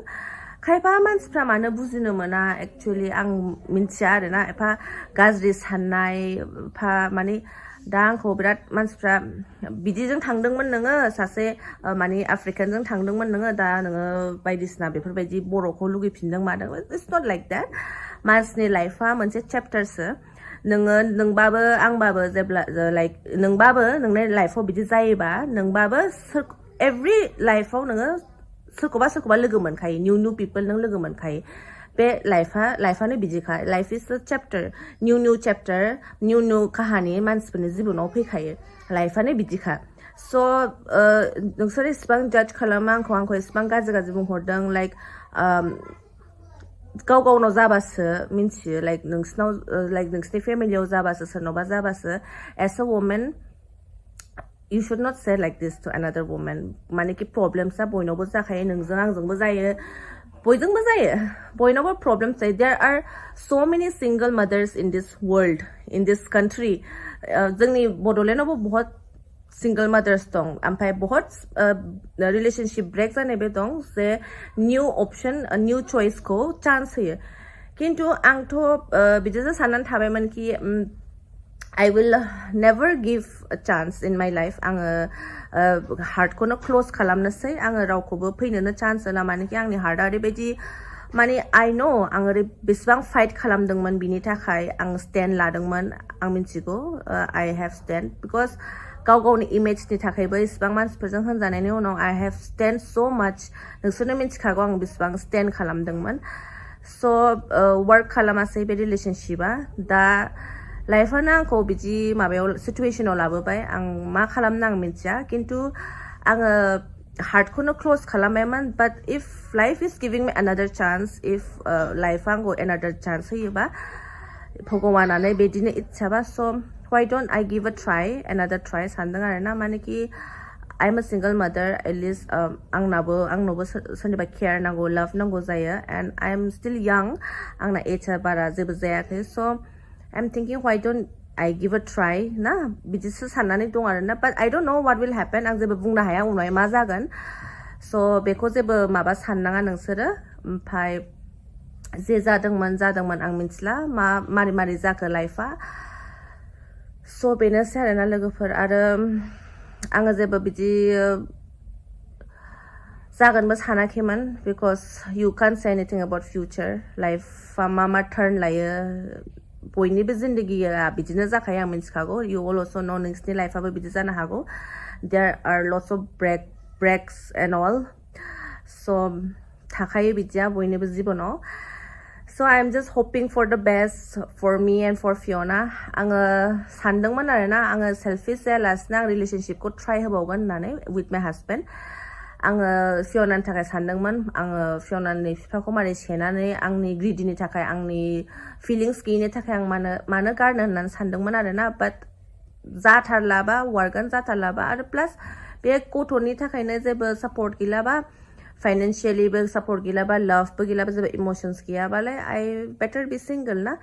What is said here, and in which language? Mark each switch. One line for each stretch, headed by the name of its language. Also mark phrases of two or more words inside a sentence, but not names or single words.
Bodo: खायफा मानसिफ्रा मानो बुजिनो मोना एक्चुअलि आं मिन्थिया आरोना, एफा गाज्रि साननाय एफा माने दा आंखौ बिराद मानसिफ्रा बिदिजों थांदोंमोन नोङो, सासे माने आफ्रिकानजों थांदोंमोन नोङो, दा नोङो बायदिसिना बेफोरबायदि बर'खौ लुगैफिनदों मादों,
English: It's not like that.
Bodo: मानसिनि लाइफआ मोनसे चेप्टारसो, नोंबाबो आंबाबो जेब्ला लाइक नोंबाबो नोंनि लाइफआव बिदि जायोबा नोंबाबो एभ्रि लाइफआव नोङो सोरखौबा लोगो मोनखायो,
English: new people
Bodo: नों लोगो मोनखायो। बे लाइफआनो बिदिखा,
English: life is a chapter, new chapter,
Bodo: निउ काहानि मानसिफोरनि जिबनाव फैखायो, लाइफआनो बिदिखा। स' नोंसोर इसिबां जाज खालामो आंखौ इसिबां गाज्रि बुंहरदों, लाइक गाव गावनाव जाबासो मिन्थियो, लाइक नोंसिनि फेमिलियाव जाबासो, सोरनावबा जाबासो
English: as a woman you should not say like this to another woman.
Bodo: मानेकि प्रब्लेम्सआ बयनावबो जाखायो, नोंजों आंजोंबो जायो, बयजोंबो जायो, बयनावबो प्रब्लेम्स जायो।
English: There are so many single mothers in this world, in this country.
Bodo: जोंनि बड'लेण्डआवबो बहुत
English: single mothers
Bodo: दं, ओमफ्राय बहुत
English: relationship break
Bodo: जानायबो दं, जे
English: new option,
Bodo: निउ चइसखौ चान्स होयो। खिन्थु आंथ' बिदिसो साननानै थाबायमोन कि
English: I will never give a chance in my life.
Bodo: आङो हार्टखौनो क्लोज खालामनोसै, आङो रावखौबो फैनोनो चान्स होला, मानेकि आंनि हार्टआ ओरैबायदि माने आइ नो आं बेसेबां फाइट खालामदोंमोन बिनि थाखाय, आं स्टेन्ड लादोंमोन, आं मिन्थिगौ
English: I have stand,
Bodo: बिकज गाव गावनि इमेजनि थाखायबो इसिबां मानसिफोरजों होनजानायनि उनाव
English: I have stand so much,
Bodo: नोंसोरनो मिन्थिखागौ आं बेसेबां स्टेन्ड खालामदोंमोन। स' वर्क खालामासै बे रिलेशनशिपआ, दा लाइफआनो आंखौ बिदि माबायाव सिटुवेसनाव लाबोबाय, आं मा खालामनो आं मिन्थिया, खिन्थु आङो हार्टखौनो क्लोज खालामबायमोन।
English: but if life is giving me another chance,
Bodo: इफ लाइफआ आंखौ अनादार चान्स होयोबा, भगवानानो बिदिनो इच्छाबा,
English: स' why don't I give a try, another try
Bodo: सानदों आरोना, मानेकि
English: I'm a single mother, at least
Bodo: आंनावबो सोरनिबा केयार नांगौ, लाभ नांगौ जायो,
English: and I'm still young,
Bodo: आंना एजआ बारा जेबो जायाखै,
English: स' I'm thinking why don't I give a try ना,
Bodo: बिदिसो साननानै दं आरोना।
English: but I don't know what will happen,
Bodo: आं जेबो बुंनो हाया उनावहाय मा जागोन, स' बेखौ जेबो माबा साननाङा नोंसोरो। ओमफ्राय जे जादोंमोन आं मिन्थिला मारै जाखो लाइफआ। स' बेनोसै आरोना लोगोफोर, आरो आङो जेबो बिदि जागोनबो सानाखैमोन,
English: बिकज you can't say anything about future,
Bodo: लाइफआ मा टार्न लायो, बयनिबो जिन्दगिया बिदिनो जाखायो, आं मिन्थिखागौ,
English: you also know
Bodo: नोंसिनि लाइफआबो बिदि जानो हागौ,
English: there are lots of breaks and all, so
Bodo: थाखायो बिदिया बयनिबो जिबनाव।
English: So I'm just hoping for the best for me and for Fiona.
Bodo: आङो सानदोंमोन आरोना, आङो सेल्फिश जायालासिनो आं रिलेशनशिपखौ ट्राइ होबावगोन होननानै
English: with my husband।
Bodo: आङो फियनानि थाखाय सानदोंमोन, आङो फियनानि बिफाखौ मारै सेनानै आंनि ग्रिडिनि थाखाय, आंनि फिलिंस गैयिनि थाखाय आं मानो गारनो होननानै सानदोंमोन आरोना। बाट जाथारलाबा वार्कआनो जाथारलाबा, आरो प्लास बे गथ'नि थाखायनो जेबो सापर्ट गैलाबा, फाइनेन्सियेलिबो सापर्ट गैलाबा, लाभबो गैलाबा, जेबो इमोसन्स गैयाबालाय आइ
English: better be single
Bodo: ना।